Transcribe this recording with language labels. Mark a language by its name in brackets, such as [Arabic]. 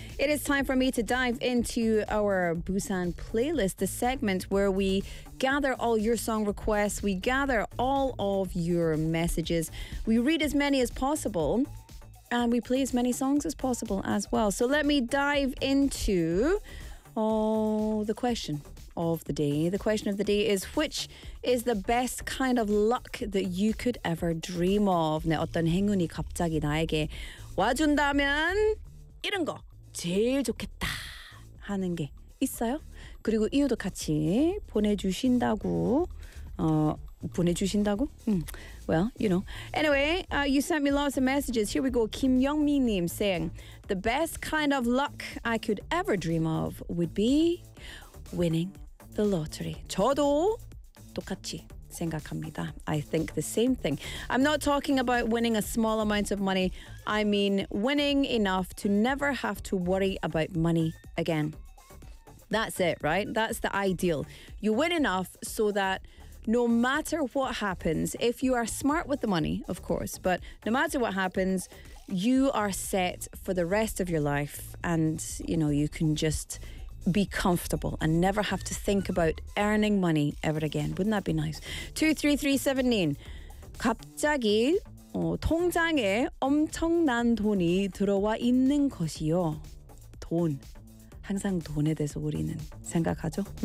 [English] It is time for me to dive into our Busan playlist, the segment where we gather all your song requests, we gather all of your messages, we read as many as possible, and we play as many songs as possible as well. So let me dive into the question of the day. The question of the day is, which is the best kind of luck that you could ever dream of? [Korean] 네, 어떤 행운이 갑자기 나에게 와준다면 이런 거 제일 좋겠다 하는 게 있어요? 그리고 이유도 같이 보내주신다고 보내주신다고? [English] Well, you know. Anyway, you sent me lots of messages. Here we go. Kim Youngmin님 saying, the best kind of luck I could ever dream of would be winning the lottery. [Korean] 저도 똑같이 생각합니다. [English] I think the same thing. I'm not talking about winning a small amount of money. I mean winning enough to never have to worry about money again. That's it, right? That's the ideal. You win enough so that no matter what happens, if you are smart with the money, of course, but no matter what happens, you are set for the rest of your life and, you know, you can just be comfortable and never have to think about earning money ever again. Wouldn't that be nice? 23379. [Korean] 갑자기 통장에 엄청난 돈이 들어와 있는 것이요. 돈. 항상 돈에 대해서 우리는 생각하죠.